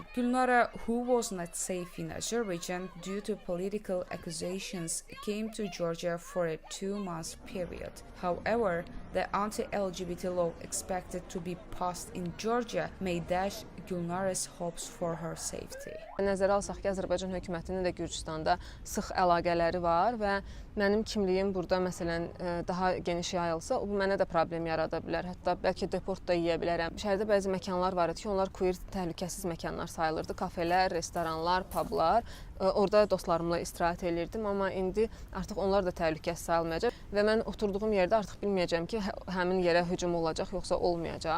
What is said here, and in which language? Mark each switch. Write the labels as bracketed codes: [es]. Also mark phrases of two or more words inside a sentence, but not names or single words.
[en] Gulnara, who was not safe in Azerbaijan due to political accusations, came to Georgia for a 2-month period. However, the anti-LGBT law expected to be passed in Georgia may dash Gulnara's hopes for her safety. [az] Nəzərə alsaq ki, Azərbaycan hökumətinin də Gürcüstanda sıx əlaqələri var və mənim kimliyim burada məsələn daha geniş yayılsa, bu mənə də problem yarada bilər. Hətta bəlkə deport da yeyə bilərəm. Şəhərdə bəzi məkanlar var idi ki, onlar queer təhlükəsiz məkanlar sayılırdı. Kafelər, restoranlar, publar. Orada dostlarımla istirahət edirdim, amma indi artıq onlar da təhlükəsiz sayılmayacaq və mən oturduğum yerdə artıq bilməyəcəm ki, həmin yerə hücum olacaq yoxsa olmayacaq.